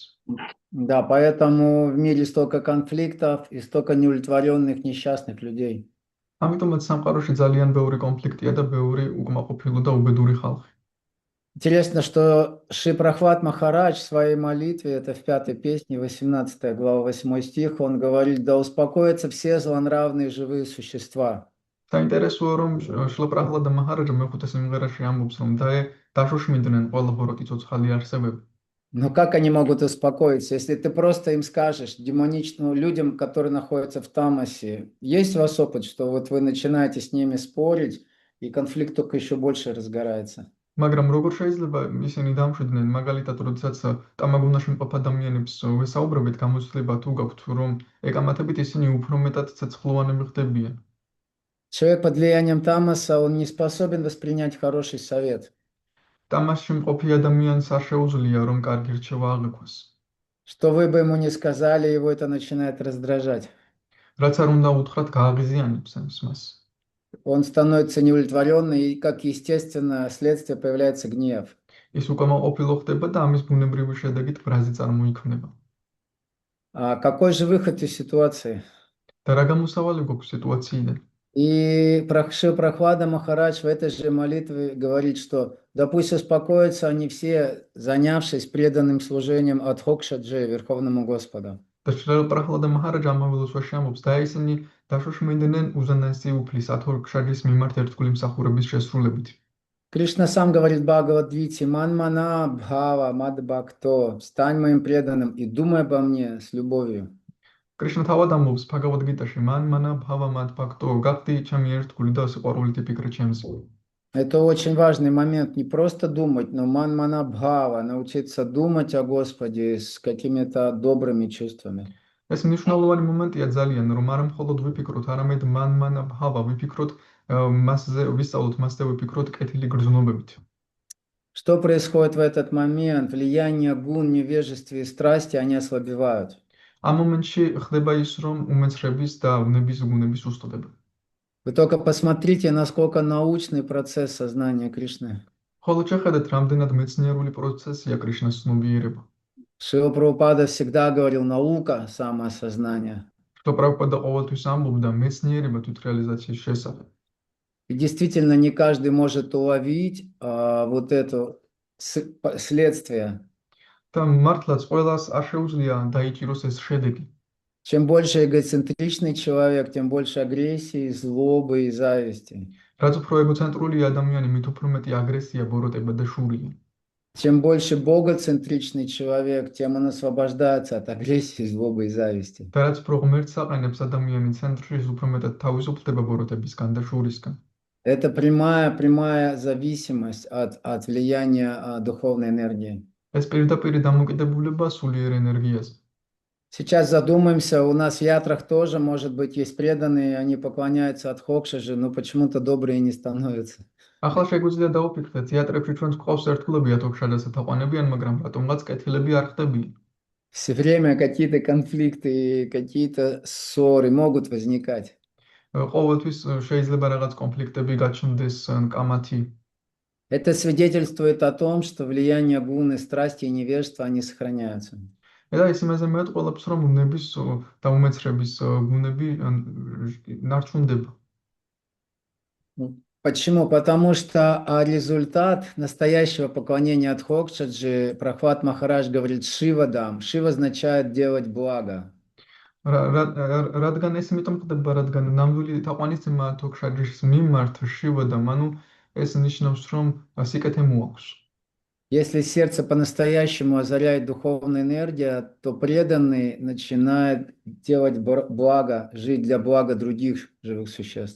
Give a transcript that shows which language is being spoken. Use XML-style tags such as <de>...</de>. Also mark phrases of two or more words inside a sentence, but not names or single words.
<ru>Да, поэтому в мире столько конфликтов и столько неудовлетворенных несчастных людей.</ru> <ka>ამიტომაც სამყაროში ძალიან ბევრი კონფლიქტია და ბევრი უკმაყოფილო და უბედური ხალხი.</ka> <ru>Интересно, что Шри-Прабхупад Махарадж в своей молитве, это в 5-й песне, 18 глава, 8 стих, он говорит, да успокоятся все злонравные живые существа.</ru> <ka>საინტერესოა, რომ შრილა პრაჰლადა მაჰარაჯა მეხუთე სიმღერაში ამბობს, რომ დაშოშმინდნენ ყველა ბოროტი ცოცხალი არსებები.</ka> <ru>Но как они могут успокоиться, если ты просто им скажешь, демоничным людям, которые находятся в тамасе, есть у вас опыт, что вот вы начинаете с ними спорить, и конфликт только еще больше разгорается?</ru> <ka>მაგრამ როგორ შეიძლება ისინი დამშვიდნენ, მაგალითად, როდესაც ტამაგუნაში მყოფ ადამიანებს ვესაუბრებით, გამოცდილება თუ გაქვთ, რომ ეკამათებით ისინი უფრო მეტად ცეცხლოვანები ხდებიან.</ka> <ru>Человек под влиянием тамаса, он не способен воспринять хороший совет.</ru> <ka>Тамасში მყოფი ადამიანს არ შეუძლია, რომ კარგი რჩევა აღიქვას.</ka> <ru>Что вы бы ему не сказали, его это начинает раздражать.</ru> <ka>რაც არ უნდა უთხრათ, გააღიზიანებს მას.</ka> <ru>Он становится неудовлетворенным, и как естественное следствие появляется гнев.</ru> <ka>ის უკმაყოფილო ხდება და амის ბუნებრივი შედეგით ბრაზი წარმოიქმნება.</ka> <ru>Какой же выход из ситуации?</ru> <ka>და რა გამოსავალი გვაქვს სიტუაციიდან?</ka> <ru>И Шри-Прабхупада Махарадж в этой же молитве говорит, что да пусть успокоятся они все, занявшись преданным служением Адхокшаджи, Верховному Господу.</ru> <ka>და შრილა პრაჰლადა მაჰარაჯა ამავე ამბობს, და ისინი დაშოშმინდნენ უზენაესი უფლის ათორქშაჯის მიმართ ერთგული მსახურების შესრულებით.</ka> <ru>Кришна сам говорит в Бхагавад-гите,</ru> <sa>मन्मना भव मद्भक्तो,</sa> <ru>стань моим преданным и думай обо мне с любовью.</ru> <ka>კრიშნა თავად ამბობს ბჰაგავად-გიტაში,</ka> <sa>मन्मना भव मद्भक्तो,</sa> <ka>გახდი ჩემი ერთგული და სიყვარულით იფიქრე ჩემზე.</ka> <ru>Это очень важный момент, не просто думать, но</ru> <sa>मन्मना भव,</sa> <ru>научиться думать о Господе с какими-то добрыми чувствами.</ru> <ka>ეს მნიშვნელოვანი მომენტია ძალიან, რომ არ მხოლოდ ვიფიქროთ, არამედ</ka> <sa>मन्मना भव</sa> <ka>ვიფიქროთ, მასზე ვისწავლოთ, მასზე ვიფიქროთ კეთილი გრძნობებით.</ka> <ru>Что происходит в этот момент? Влияние гун, невежества и страсти, они ослабевают.</ru> <ka>ამ მომენტში ხდება ის, რომ უმეცხრების და ნების გუნების უსტოდება.</ka> <ru>Вы только посмотрите, насколько научный процесс сознания Кришны.</ru> <ka>ხოლო შეხედეთ, რამდენად მეცნიერული პროცესია კრიშნას ცნობიერება.</ka> <ru>Шрила Прабхупада всегда говорил, наука – самоосознание.</ru> <ka>შრილა პრაბჰუპადა ყოველთვის ამბობდა მეცნიერება თვითრეალიზაციის შესახებ.</ka> <ru>И действительно, не каждый может уловить вот это следствие.</ru> <ka>და მართლაც ყველას არ შეუძლია დაიჭიროს ეს შედეგი.</ka> <ru>Чем больше эгоцентричный человек, тем больше агрессии, злобы и зависти.</ru> <ka>რაც უფრო ეგოცენტრული ადამიანი, მით უფრო მეტი აგრესია, ბოროტება და შურია.</ka> <ru>Чем больше богоцентричный человек, тем он освобождается от агрессии, злобы и зависти.</ru> <ka>და რაც უფრო ღმერთს აყენებს ადამიანი ცენტრში, ის უფრო მეტად თავისუფლდება ბოროტებისგან და შურისგან.</ka> <ru>Это прямая зависимость от влияния духовной энергии.</ru> <ka>ეს პირდაპირი დამოკიდებულება სულიერ ენერგიაზე.</ka> <ru>Сейчас задумаемся, у нас в ятрах тоже, может быть, есть преданные, они поклоняются Адхокшаже, но почему-то добрые не становятся.</ru> <ka>ახლა შეგვიძლია დავფიქრდეთ, თეატრებში ჩვენს ყავს ერთგულები ათოქშადასა თაყვანებიან, მაგრამ რატომღაც კეთილები არ ხდებიან.</ka> <ru>Все время какие-то конфликты, какие-то ссоры могут возникать.</ru> <ka>ყოველთვის შეიძლება რაღაც კონფლიქტები გაჩნდეს, კამათი.</ka> <ru>Это свидетельствует о том, что влияние гуны, страсти и невежества, они сохраняются.</ru> <ka>და ის იმაზე მეტყველებს, რომ უნების და უმეცრების გუნები ნარჩუნდება.</ka> <ru>Почему? Потому что результат настоящего поклонения Адхокшаджи, Прахват Махарадж говорит, Шивадам. Шива означает делать благо.</ru> <ka>რადგან ეს იმიტომ ხდება, რადგან ნამდვილი თაყვანისცემა თოქშაჯის მიმართ შივადამ, ანუ ეს ნიშნავს, რომ სიკეთე მოაქვს.</ka> <ru>Если сердце по-настоящему озаряет духовная энергия, то преданный начинает делать благо, жить для блага других живых существ.</ru>